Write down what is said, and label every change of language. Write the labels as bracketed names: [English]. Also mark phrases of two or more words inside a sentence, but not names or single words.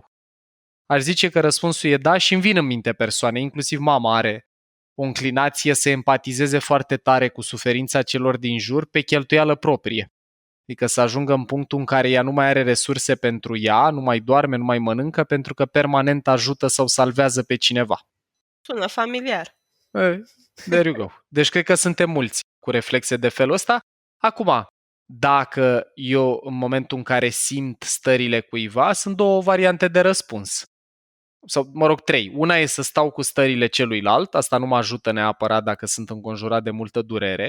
[Romanian] Aș zice că răspunsul e da și îmi vin în minte persoane, inclusiv mama are o înclinație să empatizeze foarte tare cu suferința celor din jur pe cheltuială proprie. Adică să ajungă în punctul în care ea nu mai are resurse pentru ea, nu mai doarme, nu mai mănâncă, pentru că permanent ajută sau salvează pe cineva. Sună familiar. [English] There you go. [Romanian] Deci cred că suntem mulți cu reflexe de felul ăsta. Acum, dacă eu în momentul în care simt stările cuiva, sunt două variante de răspuns. Sau, mă rog, trei. Una e să stau cu stările celuilalt, asta nu mă ajută neapărat dacă sunt înconjurat de multă durere.